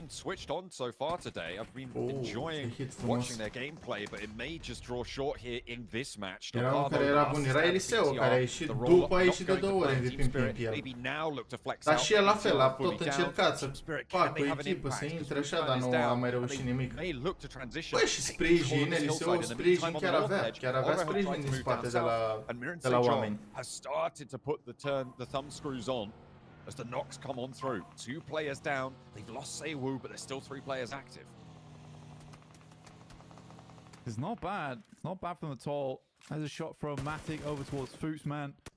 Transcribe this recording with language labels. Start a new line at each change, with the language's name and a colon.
English: Switched on so far today. I've been enjoying watching their gameplay, but it may just draw short here in this match.
Romanian: Era unul care era bun, era Eliseo, care a ieșit după, a ieșit de 2 ori MVP în PMPL. Dar și el la fel, a tot încercat să facă o echipă, să intre așa, dar nu a mai reușit nimic. Băi, și sprijin, Eliseo sprijin chiar avea sprijin din spate de la oameni.
English: Has started to put the thumb screws on as the knocks come on through. 2 players down. They've lost Seiwu, but there's still 3 players active. It's not bad. It's not bad from at all. There's a shot from Matic over towards Fuchsman.